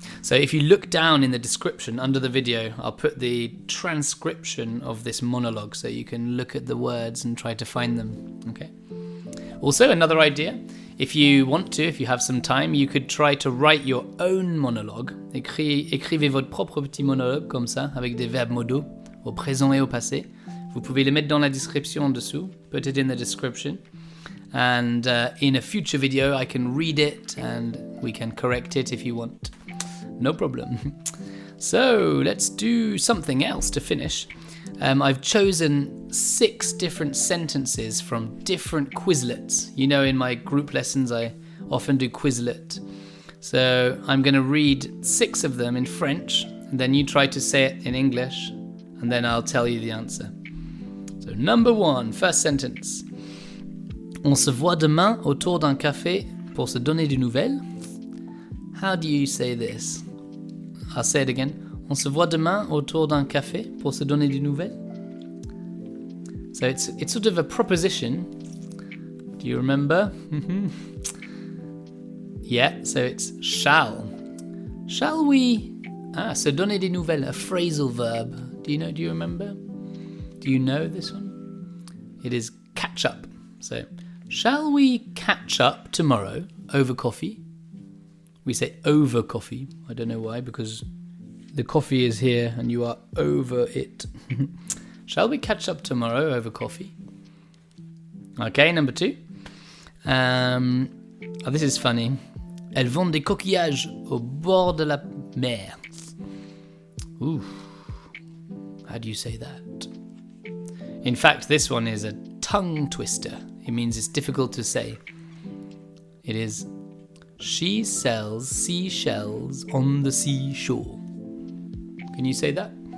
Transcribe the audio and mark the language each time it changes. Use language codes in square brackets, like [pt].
[en] So if you look down in the description under the video, I'll put the transcription of this monologue so you can look at the words and try to find them. Okay. Also, another idea, if you want to, if you have some time, you could try to write your own monologue. [fr] Écrivez votre propre petit monologue comme ça, avec des verbes modaux, au présent et au passé. Vous pouvez les mettre dans la description en dessous. [en] Put it in the description. And in a future video, I can read it and we can correct it if you want. No problem. So let's do something else to finish. I've chosen 6 different sentences from different Quizlets. You know, in my group lessons, I often do Quizlet. So I'm going to read 6 of them in French, and then you try to say it in English, and then I'll tell you the answer. So number 1, first sentence. [fr] On se voit demain autour d'un café pour se donner des nouvelles. [en] How do you say this? I'll say it again. [fr] On se voit demain autour d'un café pour se donner des nouvelles. [en] So it's sort of a proposition. Do you remember? Yeah, so it's shall. Shall we? [fr] Se donner des nouvelles, [en] a phrasal verb. Do you remember? Do you know this one? It is catch up. So, shall we catch up tomorrow over coffee? We say over coffee. I don't know why, because the coffee is here and you are over it. Shall we catch up tomorrow over coffee? Okay, number 2. This is funny. [fr] Elles vendent des coquillages au bord de la mer. [en] Ooh. How do you say that? In fact, this one is a tongue twister. It means it's difficult to say. It is, she sells seashells on the seashore. Can you say that?